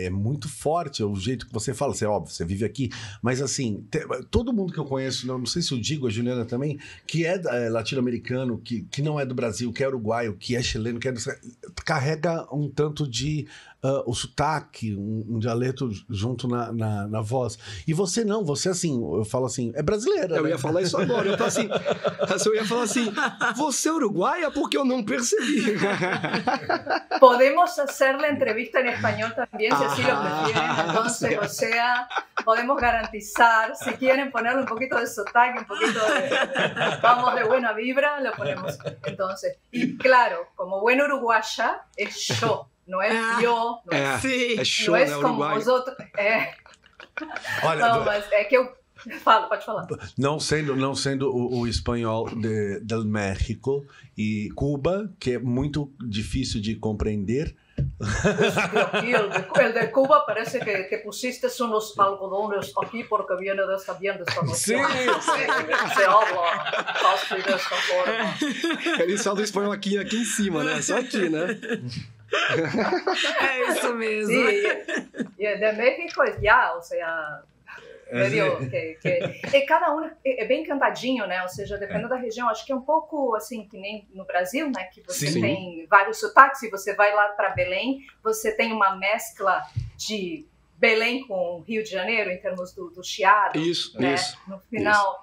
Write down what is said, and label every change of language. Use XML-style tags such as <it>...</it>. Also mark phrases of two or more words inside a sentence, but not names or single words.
<pt>É muito forte o jeito que você fala. Óbvio, você vive aqui, mas assim, todo mundo que eu conheço, não sei se eu digo, a Juliana também, que é latino-americano, que não é do Brasil, que é uruguaio, que é chileno, carrega um tanto de o sotaque, um dialeto junto na voz. E você não, você assim, eu falo assim, é brasileira. Eu né? ia falar isso agora, eu ia falar assim, você é uruguaia porque eu não percebi.</pt> <es>Podemos hacer la entrevista en español también, si así lo prefieren. Entonces, o sea, podemos garantizar, si quieren ponerle un poquito de sotaque, un poquito vamos, de buena vibra, lo ponemos. Entonces, y claro, como buena uruguaya, es yo, no es yo, no es,</es> <pt>é show,</pt> <es>no es</es> <pt>né,</pt> <es>como</es> <pt>uruguaio.</pt> <es>vosotros.</es> <pt>Olha, não, mas é que eu... Pode falar. Não sendo o espanhol del México e Cuba, que é muito difícil de compreender.</pt> <es>Aquí el de Cuba parece que pusiste unos algodones aquí porque viene de esta región. Sí. Se habla casi de esta forma.</es> <pt>Eles falam espanhol aqui em cima, né? Só aqui, né? É isso mesmo.</pt> <es>Sí, y de México ya, o sea...</es> <pt>Medio, cada um é bem cantadinho, né? Ou seja, dependendo da região, acho que é um pouco assim, que nem no Brasil, né? Que você Sim. tem vários sotaques. Se você vai lá para Belém, você tem uma mescla de Belém com Rio de Janeiro, em termos do chiado. Isso, né? isso. No final.</pt>